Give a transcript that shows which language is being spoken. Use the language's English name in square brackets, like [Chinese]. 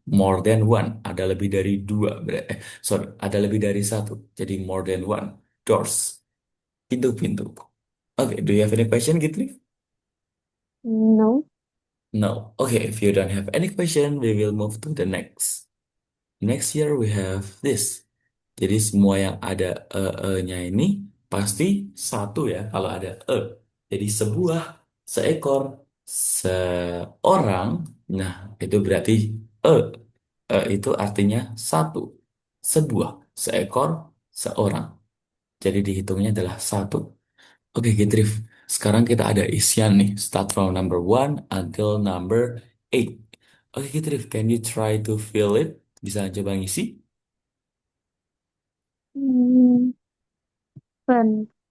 [English] More than one, [Indonesian] ada lebih dari dua. Sorry, ada lebih dari satu. Jadi [English] more than one. [Indonesian] Doors, pintu-pintu. [English] Oke, do you have any question, Gitrif? No. No. Okay, if you don't have any question, we will move to the next. Next year we have this. [Indonesian] Jadi semua yang ada nya ini pasti satu ya kalau ada e. Jadi sebuah, seekor, seorang. Nah, itu berarti e. E itu artinya satu. Sebuah, seekor, seorang. Jadi dihitungnya adalah satu. Oke, Gitrif. Sekarang kita ada isian nih. [English] Start from number one until number eight. Oke, Gitrif. Can you try to fill it? [Indonesian] Bisa coba ngisi? [English] Hmm, pen.